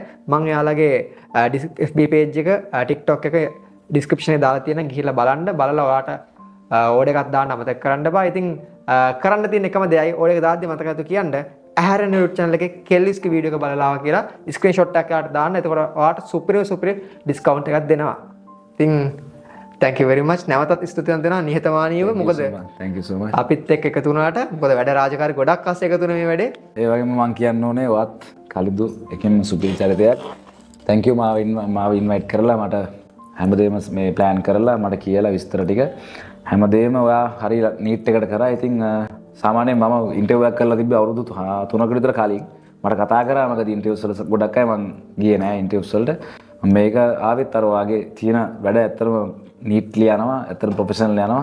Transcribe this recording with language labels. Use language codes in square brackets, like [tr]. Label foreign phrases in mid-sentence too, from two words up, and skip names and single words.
[si] මම එයාලගේ FB page එක TikTok එක description එකේ දාලා තියෙනවා. ගිහිල්ලා බලන්න. බලලා ඔයාලට ඕඩර් එකක් දාන්න අමතක කරන්න බෑ. ඉතින් කරන්න තියෙන එකම දෙයයි ඕඩර් එක දාද්දි මතක නැතුව කියන්න ඇහැරෙන YouTube channel එකේ කෙල්ලිස්ගේ වීඩියෝ එක බලලා ආවා කියලා ස්ක්‍රීන්ෂොට් එකක් යාට දාන්න. එතකොට ඔයාට සුපිරි ඩිස්කවුන්ට් එකක් දෙනවා. [en] ඉතින් thank you very much. [si] නැවතත් ස්තුතිවන්ත වෙනවා නිහතමානීව. මොකද [en] thank you so much. [si] අපිත් එක්ක එකතු වුණාට මොකද වැඩ රාජකාරි ගොඩක් අස්සේ එකතු වෙන මේ වැඩේ. ඒ වගේම මම කියන්න ඕනේ වත් කලිදු එකෙන් සුපිරි චරිතයක්. [en] thank you [si] මාව ඉන්වයිට් කරලා මට හැමදේම මේ ප්ලෑන් කරලා මට කියලා විස්තර ටික හැමදේම ඔයා හරි නීට් එකට කරා. ඉතින් සාමාන්‍යයෙන් මම ඉන්ටර්විව් එකක් කරලා තිබ්බේ අවුරුදු 3කට විතර කලින්. මට කතා කරා මගදී ඉන්ටර්විව්ස් වල ගොඩක් අය මම ගියේ නෑ ඉන්ටර්විව්ස් වලට. මම මේක ආවෙත් අර වාගේ තියෙන වැඩ ඇත්තටම නීට්ලි යනවා, ඇත්තටම ප්‍රොෆෙෂනල් යනවා.